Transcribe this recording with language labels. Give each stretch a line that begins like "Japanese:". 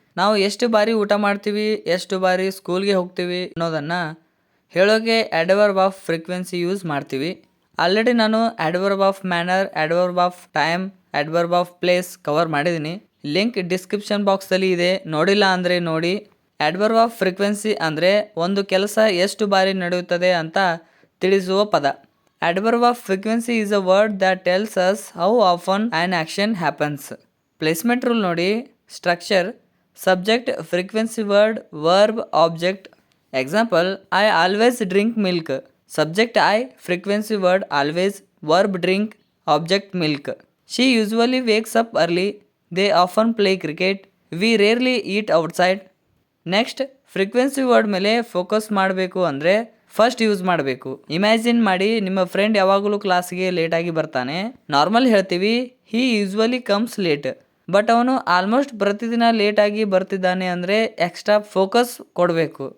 Kannada: ನಾವು ಎಷ್ಟು ಬಾರಿ ಊಟ ಮಾಡ್ತೀವಿ, ಎಷ್ಟು ಬಾರಿ ಸ್ಕೂಲ್ಗೆ ಹೋಗ್ತೀವಿ ಅನ್ನೋದನ್ನು ಹೇಳೋಕೆ ಅಡ್ವರ್ಬ್ ಆಫ್ ಫ್ರೀಕ್ವೆನ್ಸಿ ಯೂಸ್ ಮಾಡ್ತೀವಿ. ಆಲ್ರೆಡಿ ನಾನು adverb of manner, adverb of time, adverb of place cover ಮಾಡಿದ್ದೀನಿ. ಲಿಂಕ್ ಡಿಸ್ಕ್ರಿಪ್ಷನ್ ಬಾಕ್ಸಲ್ಲಿ ಇದೆ, ನೋಡಿಲ್ಲ ಅಂದರೆ ನೋಡಿ. ಅಡ್ವರ್ಬ್ ಆಫ್ ಫ್ರೀಕ್ವೆನ್ಸಿ ಅಂದರೆ ಒಂದು ಕೆಲಸ ಎಷ್ಟು ಬಾರಿ ನಡೆಯುತ್ತದೆ ಅಂತ ತಿಳಿಸುವ ಪದ.
English: Adverb of frequency is a word that tells us how often an action happens. Placement rule ನೋಡಿ. Structure: subject, frequency word, verb, object. Example: I always drink milk. Subject I, frequency word always, verb drink, object milk. She usually wakes up early. They often play cricket. We rarely eat outside.
Kannada: Next frequency word ಮೇಲೆ focus ಮಾಡಬೇಕು ಅಂದರೆ first use ಮಾಡಬೇಕು. Imagine ಮಾಡಿ, ನಿಮ್ಮ friend ಯಾವಾಗಲೂ ಕ್ಲಾಸ್ಗೆ ಲೇಟಾಗಿ ಬರ್ತಾನೆ. ನಾರ್ಮಲ್ ಹೇಳ್ತೀವಿ
English: he usually comes late,
Kannada: ಬಟ್ ಅವನು ಆಲ್ಮೋಸ್ಟ್ ಪ್ರತಿದಿನ ಲೇಟಾಗಿ ಬರ್ತಿದ್ದಾನೆ ಅಂದರೆ ಎಕ್ಸ್ಟ್ರಾ ಫೋಕಸ್ ಕೊಡಬೇಕು.